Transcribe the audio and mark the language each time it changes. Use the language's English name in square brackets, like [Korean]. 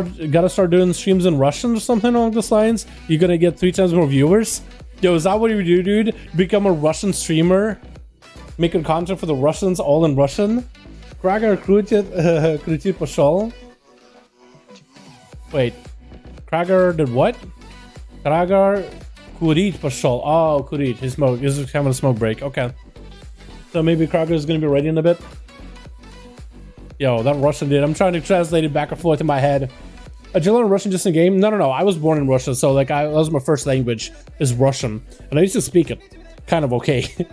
[English] Gotta start doing streams in Russian or something along those lines? You're gonna get 3 times more viewers? Yo, is that what you do, dude? Become a Russian streamer? Making content for the Russians all in Russian? [Russian] Krager крутит пошел. [English] Wait. Krager did what? [Russian] Krager курить пошел. [English] Oh, [Russian] курить. [English] He's having a smoke break. Okay. So maybe Krager is gonna be ready in a bit. Yo, that Russian dude. I'm trying to translate it back and forth in my head. Did you learn Russian just in game? No. I was born in Russia, so like that was my first language is Russian, and I used to speak it kind of okay.